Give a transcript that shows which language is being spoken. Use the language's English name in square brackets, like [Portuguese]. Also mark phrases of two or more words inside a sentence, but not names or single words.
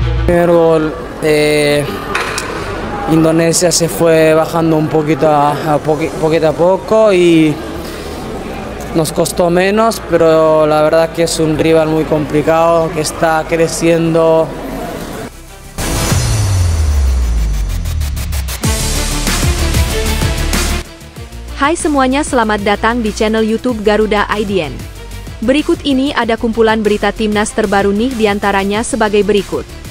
[Spanish] Primer gol, Indonesia se fue bajando un poquito poquito a poco y nos costó menos, pero la verdad que es un rival muy complicado que está creciendo. [Indonesian] Hai semuanya, selamat datang di channel YouTube Garuda IDN. Berikut ini ada kumpulan berita timnas terbaru nih, diantaranya sebagai berikut.